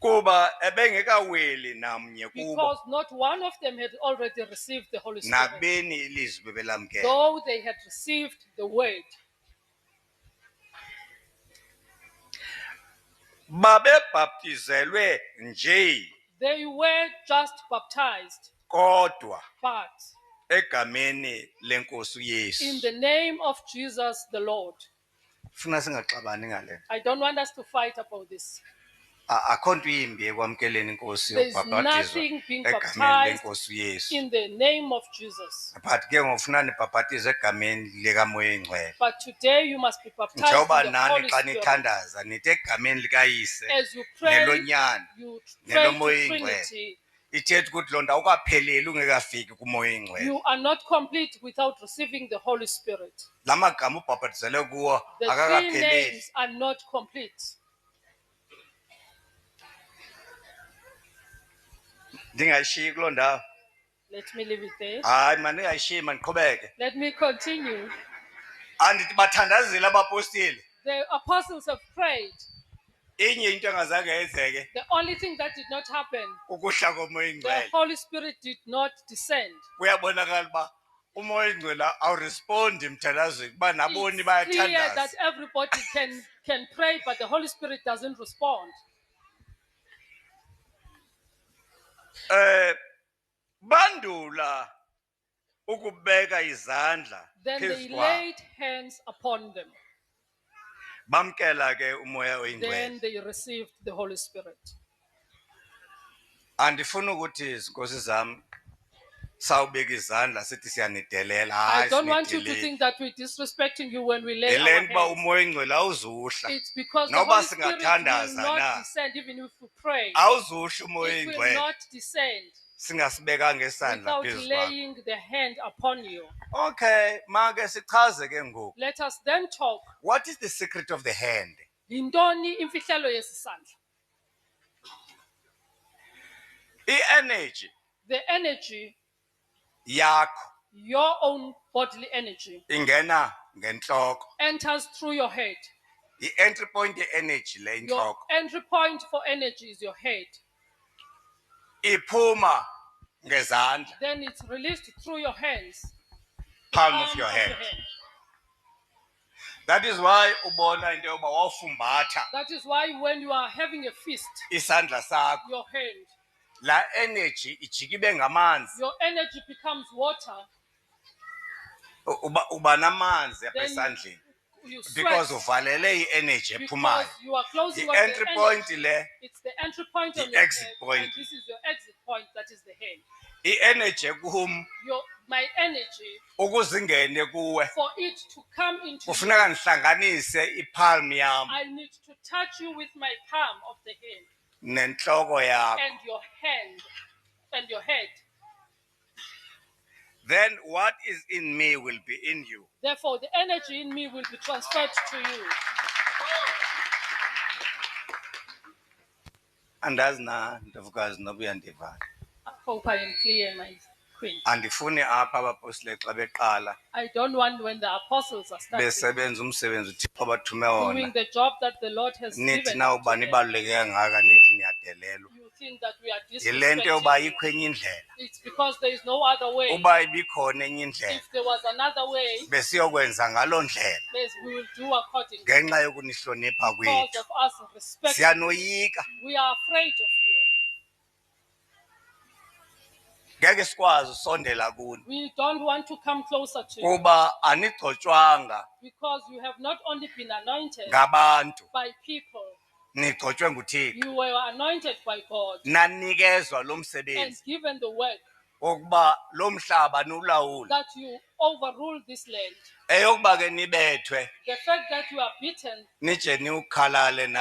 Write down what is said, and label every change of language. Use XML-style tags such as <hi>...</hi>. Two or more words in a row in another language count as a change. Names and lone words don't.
<xh>kuba ebengekaweli namnye kubo</xh> <en>because not one of them had already received the Holy Spirit,</en> <xh>nakubeni ilizwi belamkela.</xh> <en>though they had received the word.</en> <xh>Babebhaptizelwe nje</xh> <en>They were just baptized,</en> <xh>kodwa</xh> <en>but</en> <xh>egameni lenkosi</xh> <en>in</en> <xh>uYesu.</xh> <en>the name of Jesus the Lord.</en> <xh>Funa singaxabani ngale.</xh> <en>I don't want us to fight about this.</en> <xh>Akho nto imbi ekwamkeleni inkosi</xh> <en>There's</en> <xh>yokubhaptizwa</xh> <en>nothing being</en> <xh>egameni</xh> <en>baptized</en> <xh>lenkosi uYesu.</xh> <en>in the name of Jesus.</en> <xh>But ke ngofuna nibhaptize egameni likaMoya Oyingcwele.</xh> <en>But today you must be baptized</en> <xh>Njengoba</xh> <en>in the</en> <xh>nani</xh> <en>Holy</en> <xh>xa</xh> <en>Spirit.</en> <xh>nithandaza nithi egameni likayise</xh> <en>As you pray,</en> <xh>nelonyana</xh> <en>you pray</en> <xh>nelomoya</xh> <en>to</en> <xh>oyingcwele.</xh> <en>Trinity.</en> <xh>Ithetha ukuthi loo nto awukapheleli ungekafiki kumoya oyingcwele.</xh> <en>You are not complete without receiving the Holy Spirit.</en> <xh>La magama ubhaptizele kuwo</xh> <en>The three</en> <xh>akakapheleli.</xh> <en>names are not complete.</en> <xh>Ndingayishiyi kuloo ndawo.</xh> <en>Let me leave it there.</en> <xh>Hayi mandingayishiyi mandiqhubeke.</xh> <en>Let me continue.</en> <xh>Andithi bathandazile abapostile.</xh> <en>The apostles have prayed.</en> <xh>Inye into engazange yenzeke</xh> <en>The only thing that did not happen,</en> <xh>ukuhla komoya</xh> <en>the</en> <xh>oyingcwele.</xh> <en>Holy Spirit did not descend.</en> <xh>Kuyabonakala uba umoya oyingcwele awurespondi emthandazweni kuba naboni</xh> <en>It's clear that</en> <xh>bayathandaza.</xh> <en>everybody can pray, but the Holy Spirit doesn't respond.</en> <xh>Bandula ukubeka izandla</xh> <en>Then they</en> <xh>phezu kwabo.</xh> <en>laid hands upon them.</en> <xh>Bamkela ke umoya</xh> <en>Then</en> <xh>oyingcwele.</xh> <en>they received the Holy Spirit.</en> <xh>Andifuna ukuthi izinkosi zami sawubeka izandla sithi siyanidelela.</xh> <en>I</en> <xh>Hayi</xh> <en>don't want you to</en> <xh>sinideleli.</xh> <en>think that we're disrespecting you when we lay our</en> <xh>Elento uba</xh> <en>hands.</en> <xh>umoya oyingcwele awuzuhla.</xh> <en>It's because the</en> <xh>Noba</xh> <en>Holy Spirit will</en> <xh>singathandaza</xh> <en>not</en> <xh>na.</xh> <en>descend even if we pray.</en> <xh>Awuzuhla umoya</xh> <en>It will</en> <xh>oyingcwele</xh> <en>not descend</en> <xh>singasibekanga isandla</xh> <en>without</en> <xh>phezu kwakho.</xh> <en>laying the hand upon you.</en> <xh>Okay, make sichaze ke ngoku.</xh> <en>Let us then talk. What is the secret of the hand?</en> <xh>Yintoni imfihlelo yesisandla? I-energy</xh> <en>The energy,</en> <xh>yakho</xh> <en>your own bodily energy,</en> <xh>ingena ngentloko.</xh> <en>enters through your head.</en> <xh>I-entry point ye-energy le</xh> <en>Your</en> <xh>intloko.</xh> <en>entry point for energy is your head.</en> <xh>Iphuma ngezandla.</xh> <en>Then it's released through your hands. Palm Palm of your of hand. your hand. That is why</en> <xh>ubona into yoba wawufumbatha</xh> <en>That is why when you are having a feast,</en> <xh>isandla sakho,</xh> <en>your hand,</en> <xh>la energy ijika ibe ngamanzi.</xh> <en>your energy becomes water.</en> <xh>Uba namanzi apha</xh> <en>Then</en> <xh>esandleni</xh> <en>you sweat</en> <xh>because uvalele i-energy</xh> <en>because</en> <xh>ephumayo.</xh> <en>you are closing on</en> <xh>I-entry</xh> <en>the point energy.</en> <xh>le,</xh> <en>It's the entry point on the your exit head, point. and this is your exit point. That is the hand.</en> <xh>i-energy kum</xh> <en>My energy,</en> <xh>ukuzingene kuwe</xh> <en>for it to come into you,</en> <xh>kufuneka ndihlanganise ipalm yam</xh> <en>I need to touch you with my palm of the hand</en> <xh>nentloko yakho.</xh> <en>and your hand and your head. Then what is in me will be in you. Therefore, the energy in me will be transferred to you.</en> <xh>Andazi na ntovukazi noba uyandivana.</xh> <en>I hope I am clear, my queen.</en> <xh>Andifuni apha abapostile xa beqala</xh> <en>I don't want when the apostles are starting</en> <xh>besebenza umsebenzi uThixo abathume</xh> <en>doing</en> <xh>wona</xh> <en>the job that the Lord has</en> <xh>nithi</xh> <en>given</en> <xh>na</xh> <en>to</en> <xh>uba</xh> <en>them.</en> <xh>nibaluleke kangaka nithi niyadelelwa.</xh> <en>You think that we are</en> <xh>Yile nto yoba</xh> <en>disrespecting.</en> <xh>ayikho enye indlela.</xh> <en>It's because there is no other way.</en> <xh>Uba ibikhona enye indlela</xh> <en>If there was another way,</en> <xh>besiyokwenza ngaloo ndlela</xh> <en>yes, we will do accordingly.</en> <xh>ngenxa yokunihlonipha</xh> <en>Because</en> <xh>kwethu.</xh> <en>of us respect,</en> <xh>Siyanoyika.</xh> <en>we are afraid of you.</en> <xh>Ngeke sikwazi usondela kuni</xh> <en>We don't want to come closer to you</en> <xh>kuba anigcotshwanga</xh> <en>because you have not only been anointed</en> <xh>ngabantu,</xh> <en>by people,</en> <xh>nigcotshwe nguThixo.</xh> <en>you were anointed by God</en> <xh>Nanikezwa lo</xh> <en>and</en> <xh>msebenzi</xh> <en>given the work</en> <xh>wokuba lo mhlaba niwulawule.</xh> <en>that you overrule this land.</en> <xh>Eyokuba ke nibethwe</xh> <en>The fact that you are beaten</en> <xh>nije niwukhalale</xh> <en>and</en>